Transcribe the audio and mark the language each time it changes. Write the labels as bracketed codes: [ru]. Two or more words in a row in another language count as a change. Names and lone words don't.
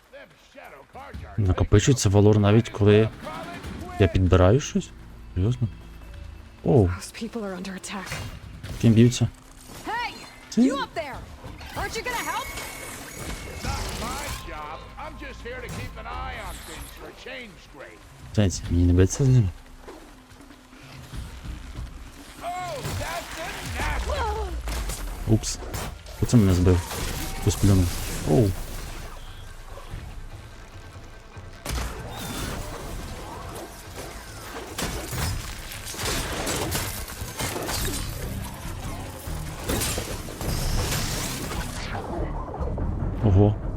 [uk] Накопичується валор навіть коли я підбираю щось? Серйозно? Оу, [en] Those people are under attack. [uk] ким б'ються? [en] Hey! You up there! Aren't you gonna help? Not my job. I'm just here to keep an eye on things for a change grade. [uk] Знаєте, мені не биться з ними. [en] Oh, that's a nasty. [uk] Упс. Оце мене збив. Хтось плюнув. Оу. Ого.